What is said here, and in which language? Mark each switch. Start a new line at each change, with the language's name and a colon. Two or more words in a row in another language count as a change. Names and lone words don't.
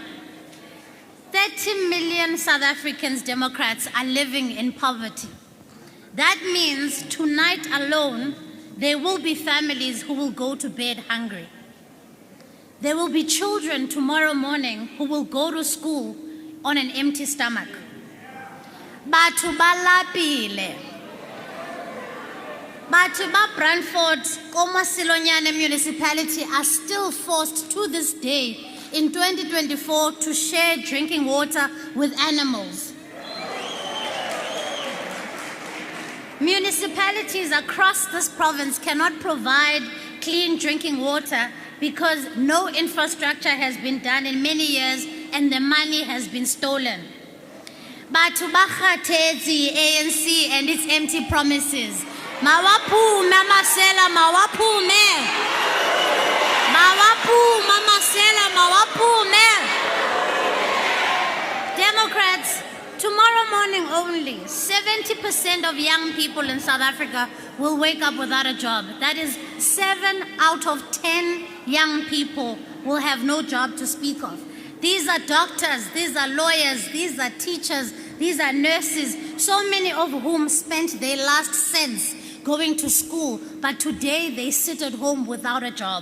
English: 30 million South Africans, Democrats, are living in poverty. That means tonight alone, there will be families who will go to bed hungry. There will be children tomorrow morning who will go to school on an empty stomach.
Southern Sotho: Batho ba lapile. Batho ba
English: Brandford, Komasilonyane municipality are still forced to this day in 2024 to share drinking water with animals. Municipalities across this province cannot provide clean drinking water because no infrastructure has been done in many years and the money has been stolen.
Southern Sotho: Batho ba kgathetse ANC
English: and its empty promises.
Zulu: Mawaphume amasela, mawaphume. Mawaphume amasela, mawaphume.
English: Democrats, tomorrow morning only, 70% of young people in South Africa will wake up without a job. That is 7 out of 10 young people will have no job to speak of. These are doctors, these are lawyers, these are teachers, these are nurses, so many of whom spent their last cents going to school, but today they sit at home without a job.